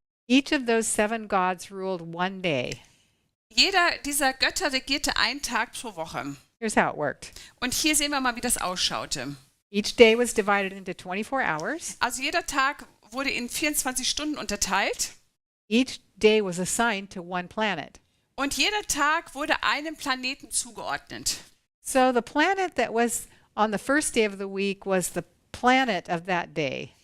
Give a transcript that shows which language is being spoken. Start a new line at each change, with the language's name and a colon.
English: Each of those 7 gods ruled one day.
German: Jeder dieser Götter regierte einen Tag pro Woche.
English: Here's how it worked.
German: Und hier sehen wir mal, wie das ausschaute.
English: Each day was divided into 24 hours.
German: Also jeder Tag wurde in 24 Stunden unterteilt
English: Each day was assigned to one planet.
German: und jeder Tag wurde einem Planeten zugeordnet.
English: So the planet that was on the first day of the week was the planet of that day.